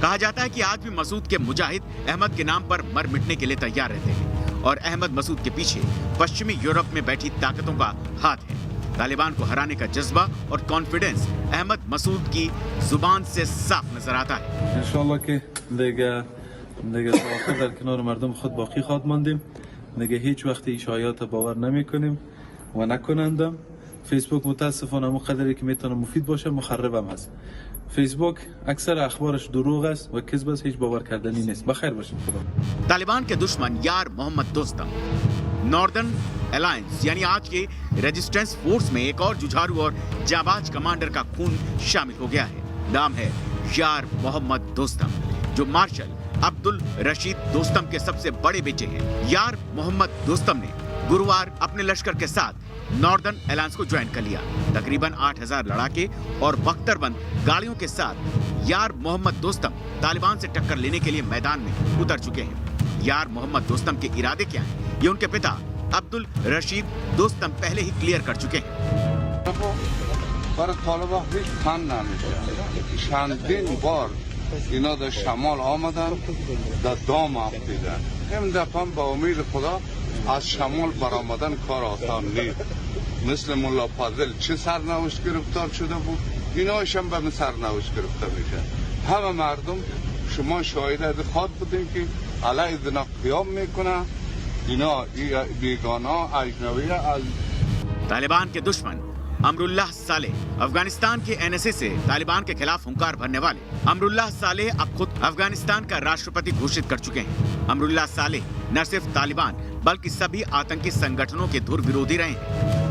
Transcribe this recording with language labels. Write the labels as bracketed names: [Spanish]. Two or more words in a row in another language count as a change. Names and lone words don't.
[Hindi] कहा जाता है कि आज भी मसूद के मुजाहिद अहमद के नाम पर मर मिटने के लिए तैयार रहते हैं और अहमद मसूद के पीछे पश्चिमी यूरोप में बैठी ताकतों का हाथ है। तालिबान को हराने का जज्बा और कॉन्फिडेंस अहमद मसूद की जुबान से साफ नजर आता है। [Persian] इंशाल्लाह के دیگه تا آخر در کنار مردم خود باقی خواهد ماندیم. دیگه هیچ وقت اشاعات باور نمی‌کنیم و نکنندم. فیسبوک متاسفانه اون قدری که میتونه مفید باشه مخربم هست. فیسبوک اکثر اخبارش دروغ است و کذب است، هیچ باور کردنی نیست. بخیر باشید خدا. [Hindi] तालिबान के दुश्मन यार मोहम्मद दोस्तम, नॉर्दर्न अलायंस यानी आज के [English] resistance force [Hindi] में एक और जुझारू और जाबाज कमांडर का खून शामिल हो गया है। नाम है यार मोहम्मद दोस्तम, जो मार्शल अब्दुल रशीद दोस्तम के सबसे बड़े बेटे हैं। यार मोहम्मद दोस्तम ने गुरुवार अपने लश्कर के साथ नॉर्दर्न अलायंस को ज्वाइन कर लिया। तकरीबन 8000 लड़ाके और बख्तरबंद गाड़ियों के साथ यार मोहम्मद दोस्तम तालिबान से टक्कर लेने के लिए मैदान में उतर चुके हैं। यार मोहम्मद दोस्तम के इरादे क्या हैं, ये उनके पिता अब्दुल रशीद दोस्तम पहले ही क्लियर कर चुके हैं। [Persian] اینا در شمال آمدن، در دام افتیدن. این دفعه با امید خدا از شمال برآمدن کار آسان نیست. مثل ملا فاضل چه سرنوشت گرفتار شده بود، ایناش هم به سرنوشت گرفته میشه. همه مردم شما شاهد خود بودین که علیه اینا قیام میکنن. اینا بیگانه اجنبی از [Hindi] तालिबान के दुश्मन अमरुल्लाह सालेह, अफगानिस्तान के एनएसए से तालिबान के खिलाफ हुंकार भरने वाले अमरुल्लाह सालेह अब खुद अफगानिस्तान का राष्ट्रपति घोषित कर चुके हैं। अमरुल्लाह सालेह न सिर्फ तालिबान बल्कि सभी आतंकी संगठनों के धुर विरोधी रहे हैं।